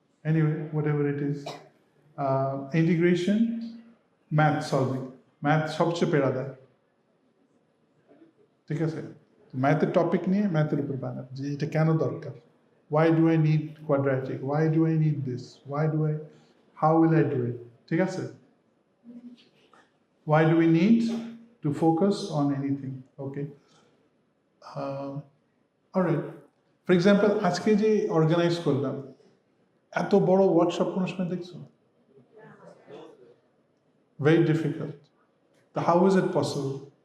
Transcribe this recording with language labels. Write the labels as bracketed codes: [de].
[en] Anyway, whatever it is, integration, math solving. [bn] Math সবচেয়ে পেড়া দেয়, ঠিক আছে? ম্যাথের টপিক নিয়ে ম্যাথের উপর বানাবে যে এটা কেন দরকার, [en] why do I need quadratic, why do I need this, how will I do it, [bn] ঠিক আছে? [en] Why do we need to focus on anything? Okay, all right. For example, [bn] আজকে যে অর্গানাইজ করলাম, এত বড় ওয়ার্কশপ কোনো সময় দেখছো? [en] Very difficult. So how is it possible?